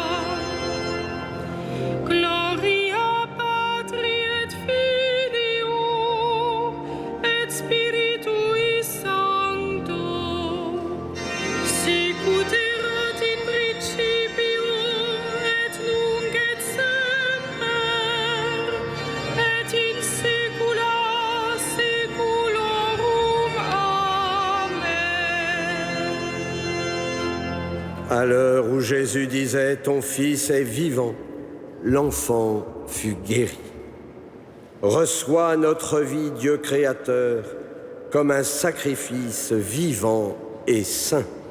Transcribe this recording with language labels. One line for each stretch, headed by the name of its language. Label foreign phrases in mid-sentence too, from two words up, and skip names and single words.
Latin: Gloria Patri et Filio et Spiritui Sancto, sicut erat in principio et nunc et semper et in saecula saeculorum. Amen.
French: À l'heure où Jésus disait « Ton fils est vivant », l'enfant fut guéri. Reçois notre vie, Dieu créateur, comme un sacrifice vivant et saint.